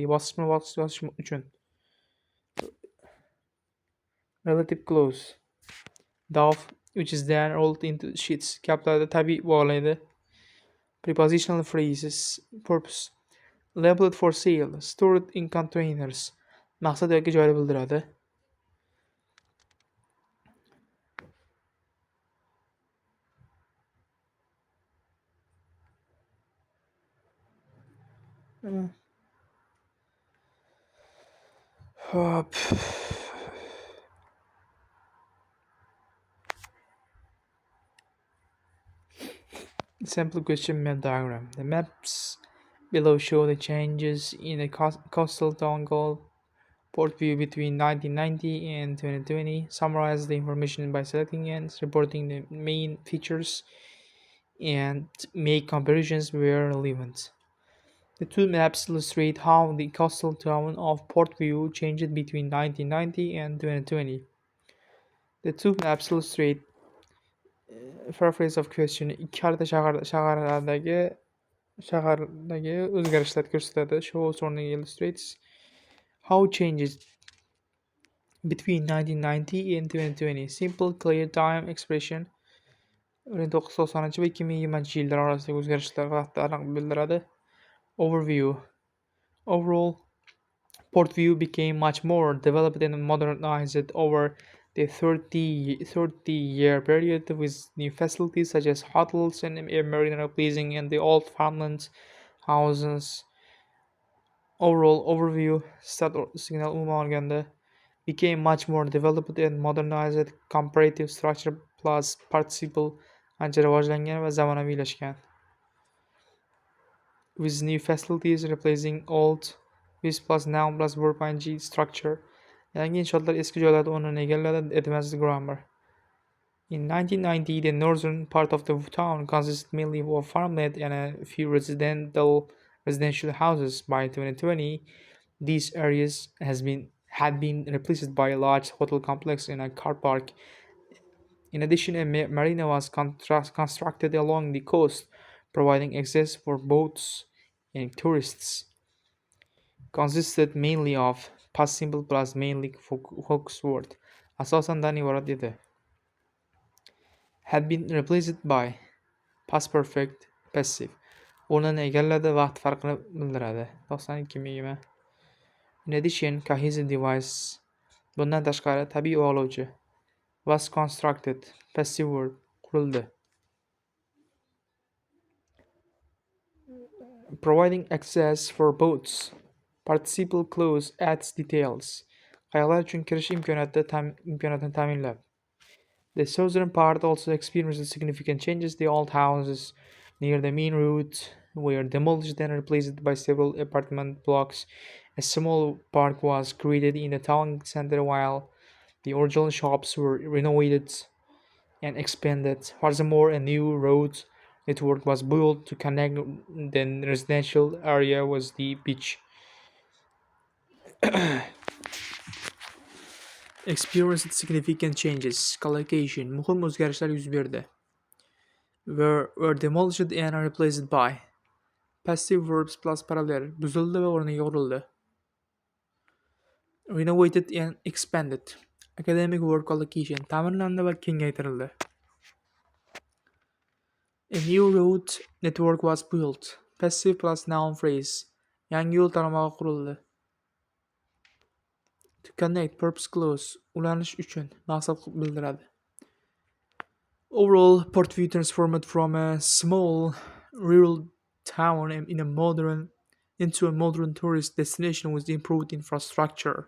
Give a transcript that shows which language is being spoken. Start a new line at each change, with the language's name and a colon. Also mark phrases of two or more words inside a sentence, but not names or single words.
Uzbek: Bosqichma-bosqich yozish uchun.
English: Relative clause. Dough, which is then rolled into sheets.
Uzbek: Gaplarni tabiiy bog'laydi.
English: Prepositional phrases. Purpose. Labeled for sale. Stored in containers.
Uzbek: Maqsad yoki joyni bildiradi. Hop.
English: Sample question map diagram. The maps below show the changes in the coastal town called Port View between 1990 and 2020. Summarize the information by selecting and reporting the main features and make comparisons where relevant. The two maps illustrate how the coastal town of Port View changed between 1990 and 2020. The two maps illustrate paraphrase of question.
Uzbek: Ikki xarita shahardagi o'zgarishlarni ko'rsatadi.
English: Shows or illustrates how changes between 1990 and 2020. Simple, clear time expression.
Uzbek: 1990 va 2020 yillar orasidagi o'zgarishlar vaqtni aniq bildiradi.
English: Overview. Overall, Port View became much more developed and modernized over the 30-year period with new facilities such as hotels and marina replacing and the old farmland houses. Overall overview signal
Uzbek: umuman olganda
English: became much more developed and modernized. Comparative structure plus participle
Uzbek: ancha rivojlangan va zamonaviylashgan.
English: With new facilities replacing old with plus noun plus verb ing structure.
Uzbek: Yangi inshootlar eski joylarda o'rnini egalladi.
English: Advanced grammar. In 1990, the northern part of the town consisted mainly of farmland and a few residential houses. By 2020, these areas had been replaced by a large hotel complex and a car park. In addition, a marina was constructed along the coast, providing access for boats and tourists. Consisted mainly of past simple plus mainly focus word.
Uzbek: Asosandan iborat edi.
English: Had been replaced by past perfect passive.
Uzbek: o'rnini egalladi, vaqt farqini bildiradi.
English: 92 In addition, cohesive device
Uzbek: bundan tashqari tabiiy bog'lovchi
English: was constructed, passive verb qurildi. Providing access for boats. Participle clause adds details.
Uzbek: Qayiqlar uchun kirish imkoniyatini ta'minlab.
English: The southern part also experienced significant changes. The old houses near the main route were demolished and replaced by several apartment blocks. A small park was created in the town center while the original shops were renovated and expanded. Furthermore, a new road network was built to connect the residential area with the beach. Experienced significant changes. Collocation.
Uzbek: Muhim o'zgarishlar yuz berdi.
English: Were demolished and replaced by. Passive verbs plus parallel.
Uzbek: Buzildi va o'rniga qurildi.
English: Renovated and expanded. Academic word collocation.
Uzbek: Ta'mirlandi va kengaytirildi.
English: A new road network was built. Passive plus noun phrase.
Uzbek: Yangi yo'l tarmog'i qurildi.
English: To connect, purpose clause.
Uzbek: Ulanish uchun, maqsad bildiradi.
English: Overall, Portview transformed from a small rural town into a modern tourist destination with improved infrastructure.